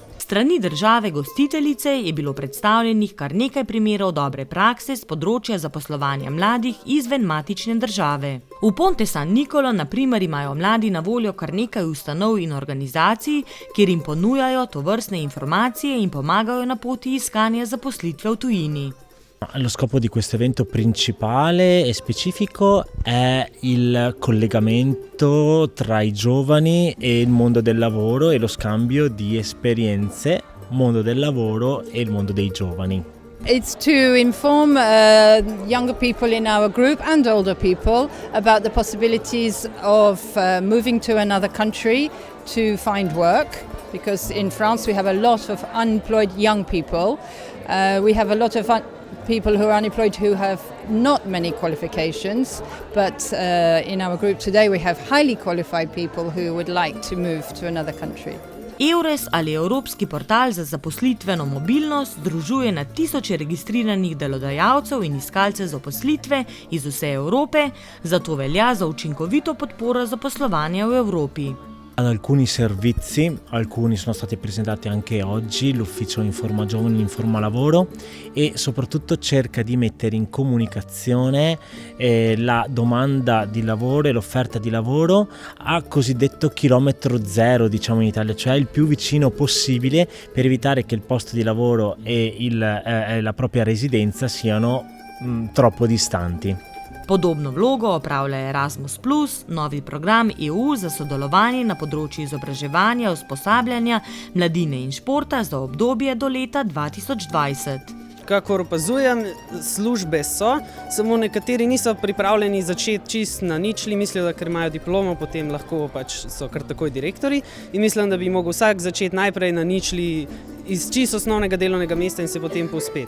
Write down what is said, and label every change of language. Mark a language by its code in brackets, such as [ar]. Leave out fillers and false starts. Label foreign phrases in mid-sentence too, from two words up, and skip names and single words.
[sl] Strani države gostiteljice je bilo predstavljenih kar nekaj primerov dobre prakse z področja zaposlovanja mladih izven matične države. V Ponte San Nicolò na primer imajo mladi na voljo kar nekaj ustanov in organizacij, kjer jim ponujajo tovrstne informacije in pomagajo na poti iskanja zaposlitve v tujini. [it] Lo scopo di questo evento principale e specifico è il collegamento tra i giovani e il mondo del lavoro e lo scambio di esperienze, mondo del lavoro e il mondo dei giovani. [en] It's to inform younger people in our group and older people about the possibilities of moving to another country to find work, because in France we have a lot of unemployed young people. We have a lot of people who are unemployed who have not many qualifications, but in our group today we have highly qualified people who would like to move to another country. [sl] EURES ali Evropski portal za zaposlitveno mobilnost združuje na tisoče registriranih delodajalcev in iskalcev zaposlitve iz vse Evrope, zato velja za učinkovito podporo zaposlovanja v Evropi. [it] Ad alcuni servizi, alcuni sono stati presentati anche oggi, l'ufficio Informa Giovani, Informa Lavoro, e soprattutto cerca di mettere in comunicazione la domanda di lavoro e l'offerta di lavoro a cosiddetto chilometro zero, diciamo in Italia, cioè il più vicino possibile per evitare che il posto di lavoro e la propria residenza siano troppo distanti. [sl] Podobno vlogo opravlja Erasmus+, novi program EU za sodelovanje na področju izobraževanja, usposabljanja, mladine in športa za obdobje do leta 2020. Kakor opazujem, službe so, samo nekateri niso pripravljeni začeti čist na ničli, mislijo, da ker imajo diplomo, potem lahko pač so kar takoj direktori in mislim, da bi mogel vsak začeti najprej na ničli iz čisto osnovnega delovnega mesta in se potem povzpeti.